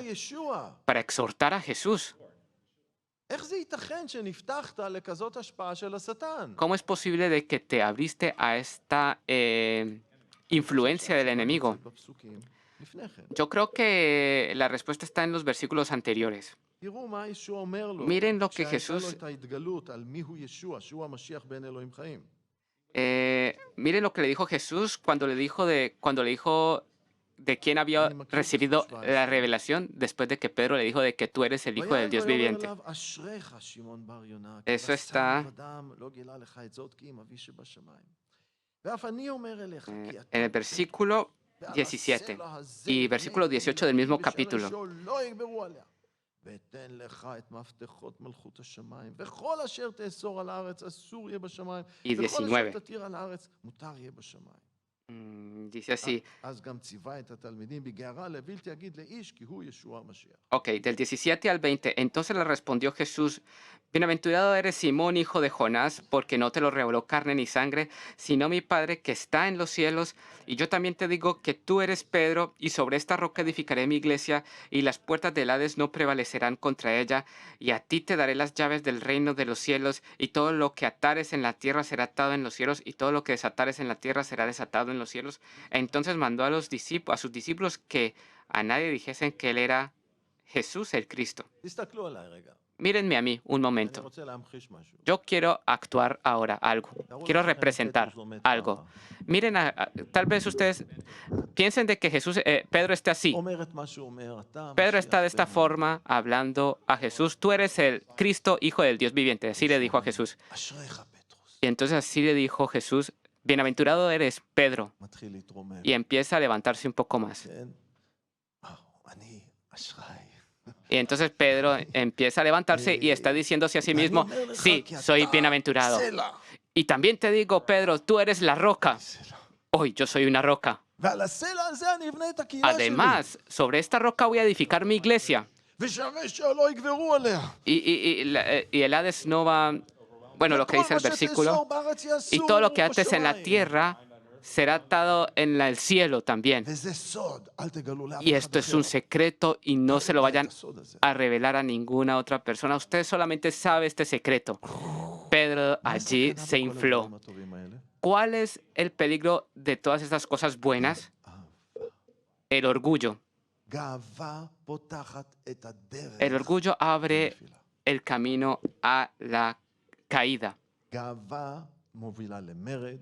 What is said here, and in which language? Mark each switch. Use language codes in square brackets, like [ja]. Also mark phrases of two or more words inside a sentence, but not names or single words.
[he] בישוע. [es] para exhortar a Jesús? [he] איך זה ייתכן שנפתחת לכזאת השפעה של השטן? [es] ¿Cómo es posible de que te abriste a esta influencia del enemigo? [he] בפסוקים לפני כן. [es] Yo creo que la respuesta está en los versículos anteriores. [he] תראו מה ישוע אומר לו. [es] Miren lo que [he] כשהייתה לו Jesús, את ההתגלות על מיהו ישוע, שהוא המשיח בין אלוהים חיים. [es] miren lo que le dijo Jesús cuando le dijo de quién había recibido la revelación después de que Pedro le dijo de que tú eres el Hijo del Dios [he] ויאמר [es] viviente. [he] אליו, אשריך שמעון בר יונה, כי [es] Eso [he] בשר [es] está [he] ודם לא גילה לך את זאת, כי אם אבי שבשמיים. ואף אני אומר אליך, כי אתה [es] en el versículo [he] ועל 17 הסלע הזה [es] y versículo [he] בני [es] 18 del mismo [he] בשער [es] capítulo. [he] שאול לא יגברו עליה. ואתן לך את מפתחות מלכות השמיים, וכל אשר תאסור על הארץ אסור יהיה בשמיים, [es] Y [he] וכל 19. אשר תתיר על הארץ מותר יהיה בשמיים. [es] Dice así. [he] אז גם ציווה את התלמידים בגערה לבלתי יגיד לאיש, כי הוא ישוע המשיח. [es] Ok, del 17 al 20. Entonces le respondió Jesús, bienaventurado eres Simón, hijo de Jonás, porque no te lo reveló carne ni sangre, sino mi Padre que está en los cielos. Y yo también te digo que tú eres Pedro, y sobre esta roca edificaré mi iglesia, y las puertas del Hades no prevalecerán contra ella. Y a ti te daré las llaves del reino de los cielos, y todo lo que atares en la tierra será atado en los cielos, y todo lo que desatares en la tierra será desatado en los cielos. Entonces mandó a sus discípulos que a nadie dijesen que él era Jesús el Cristo. [he] תסתכלו עליי רגע. [es] Mírenme a mí un [he] אני [es] momento. [he] רוצה להמחיש משהו. [es] Yo quiero actuar ahora algo. [he] תארו [es] Quiero [he] לעצמכם [es] representar [he] פטרוס לומד [es] algo. [he] ככה. [es] Miren, tal vez ustedes piensen de que Pedro esté así. [he] אומר את מה שהוא אומר, אתה Pedro המשיח [es] está de esta [he] בן [es] forma hablando a Jesús. Tú eres el Cristo, Hijo del Dios viviente. Así le dijo a Jesús. [he] אשריך פטרוס. [es] Y entonces así le dijo Jesús, bienaventurado eres Pedro. [he] מתחיל להתרומם. [es] Y empieza a levantarse un poco más. [he] כן? אני אשרי. [es] Y entonces Pedro empieza a levantarse y está diciéndose a sí mismo, sí, soy bienaventurado. [he] סלע. [es] Y también te digo, Pedro, tú eres la roca. [he] סלע. [es] Hoy yo soy una roca. [he] ועל הסלע הזה אני אבנה את הקהילה שלי. [es] Además, sobre esta roca voy a edificar mi iglesia. [he] ושווה שלא יגברו עליה. [es] Y el Hades no va... Bueno, lo que dice el versículo. Y todo lo que ates en la tierra será atado en el cielo también. [he] וזה סוד, אל תגלו לאף [es] Y [he] אחד [es] esto es [he] אחר. [es] un secreto y no se lo vayan [he] את הסוד הזה. [es] a revelar a ninguna otra persona. Usted solamente sabe este secreto. Pedro [he] מה [es] allí [he] הסכנה [es] se [he] בכל [es] infló. [he] הדברים הטובים האלה? [es] ¿Cuál es el peligro de todas estas cosas buenas? El orgullo. [he] גאווה פותחת את הדרך. [es] El orgullo abre [he] לנפילה. [es] el camino a la caída. [he] גאווה מובילה למרד,